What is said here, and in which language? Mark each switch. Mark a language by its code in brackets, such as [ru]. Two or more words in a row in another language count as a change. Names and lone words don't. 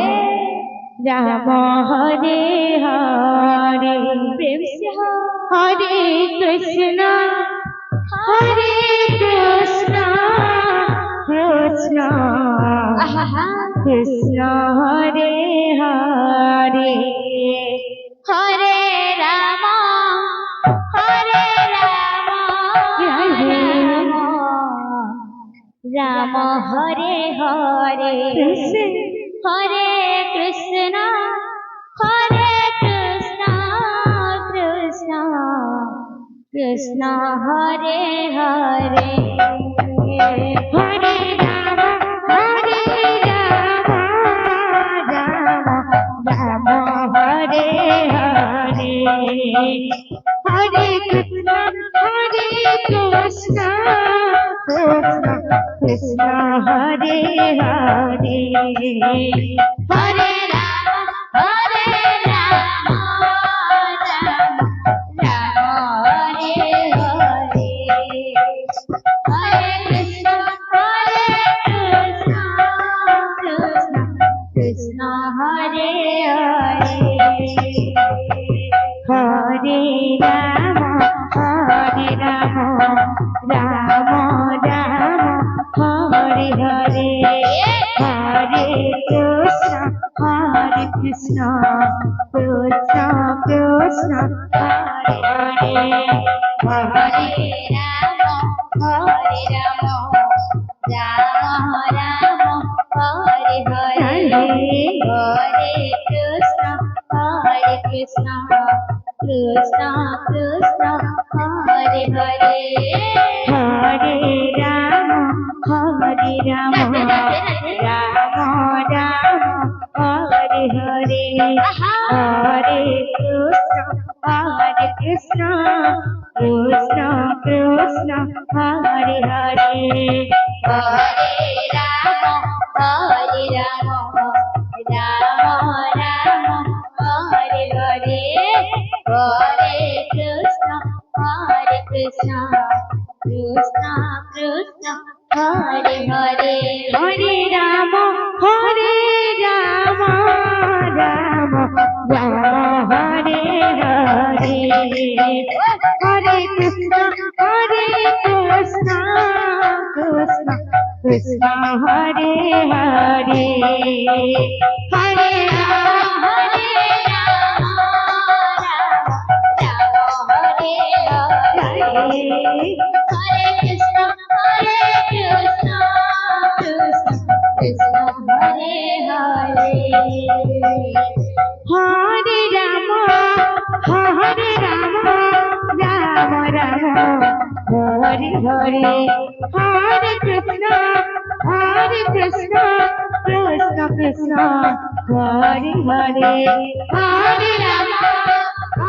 [sa] রাম হরে হরে [hi] প্রেম से हो [sa] হরে কৃষ্ণ হরে কৃষ্ণ কৃষ্ণ आहा কৃষ্ণ হরে হরে हरे राम हरे राम राधे राम हरे हरे কৃষ্ণ हरे कृष्ण हरे कृष्ण कृष्ण कृष्ण हरे हरे হরে রাম হরে রাম রাম রাম হরে হরে হরে কৃষ্ণ কৃষ্ণ কৃষ্ণ কৃষ্ণ হরে হরে हरे राम राम राम हरे हरे हरे कृष्ण कृष्ण कृष्ण हरे हरे হরে রাম রাম রাম হরে হরে হরে কৃষ্ণ কৃষ্ণ কৃষ্ণ কৃষ্ণ হরে হরে হরে राम राम राम हरे हरे हरे कृष्ण कृष्ण कृष्ण कृष्ण हरे हरे হরে রাম রাম রাম হরে হরে হরে কৃষ্ণ কৃষ্ণ কৃষ্ণ হরে হরে हरे राम राम राम हरे हरे हरे कृष्ण कृष्ण कृष्ण कृष्ण हरे हरे হরে রাম রাম রাম হরে হরে হরে কৃষ্ণ কৃষ্ণ কৃষ্ণ কৃষ্ণ হরে হরে হরে রাম हरे कृष्ण कृष्ण कृष्ण हरे हरे হরে রাম রাম রাম হরে হরে হরে কৃষ্ণ কৃষ্ণ কৃষ্ণ হরে হরে হরে রাম